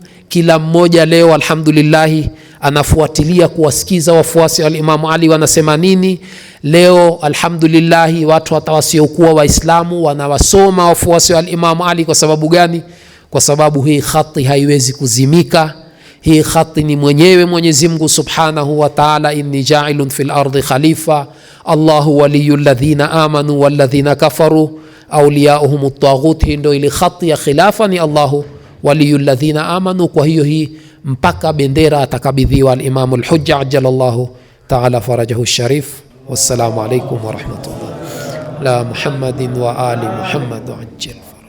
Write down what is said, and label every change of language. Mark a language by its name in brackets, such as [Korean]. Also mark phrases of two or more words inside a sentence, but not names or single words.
[Swahili] Kila mmoja leo alhamdulillah anafuatilia kuwasikiza wafuasi al-Imam Ali wanasema nini. Leo alhamdulillah watu hata wasiokuwa Waislamu wanawasoma wafuasi al-Imam Ali. Kwa sababu gani? Kwa sababu hii khati haiwezi kuzimika. Hii khati ni mwenyewe Mwenyezi Mungu [Arabic] سبحانه وتعالى إني جاعل في الأرض خليفة الله ولي الذين آمنوا والذين كفروا أولياؤهم الطاغوت. [Swahili] Hii ndio ile khati ya khilafa, ni [Arabic] الله ولي الذين آمنوا. [Swahili] Kwa hiyo hii mpaka bendera atakabidhiwa al-Imam al-Hujja [Arabic] عجل الله تعالى فرجه الشريف. والسلام عليكم ورحمة الله لا محمد وآل محمد عجل.